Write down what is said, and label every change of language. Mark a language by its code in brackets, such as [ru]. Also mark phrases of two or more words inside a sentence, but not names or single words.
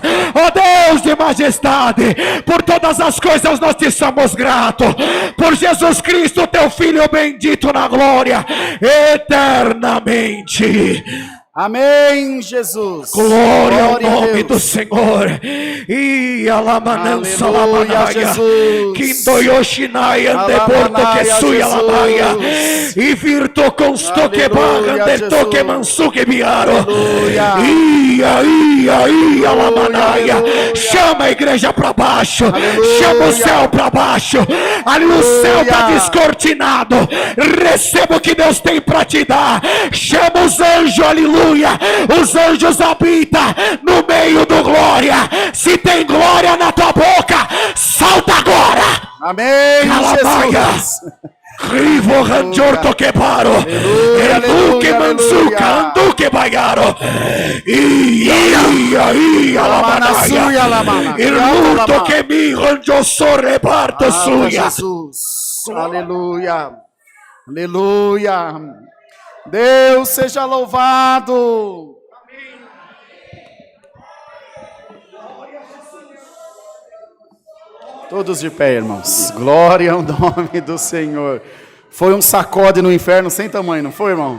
[pt] Ó Deus de majestade, por todas as coisas nós te somos gratos, por Jesus Cristo, teu Filho bendito na glória eternamente. Amém, Jesus. Glória ao nome do Senhor. E alamanança lamanaia, Kindoyoshinai andeporto que suia lamaia, e virto consto que barra andeto que mansu que biaro. Ia lamanaia. Chama a igreja para baixo, chama o céu para baixo. Ali o céu está descortinado. Receba o que Deus tem para te dar. Chama os anjos, aleluia. Os anjos habitam no meio do glória. Se tem glória na tua boca, solta agora. Amém, Jesus. Rivo rangiorto che paro, e che mansuca, tu che pagaro, ia la manaia, il murto che mi rangio reparto suia. Jesus. Aleluia. Aleluia. Deus seja louvado. Todos de pé, irmãos. Glória ao nome do Senhor. Foi um sacode no inferno sem tamanho, não foi, irmão?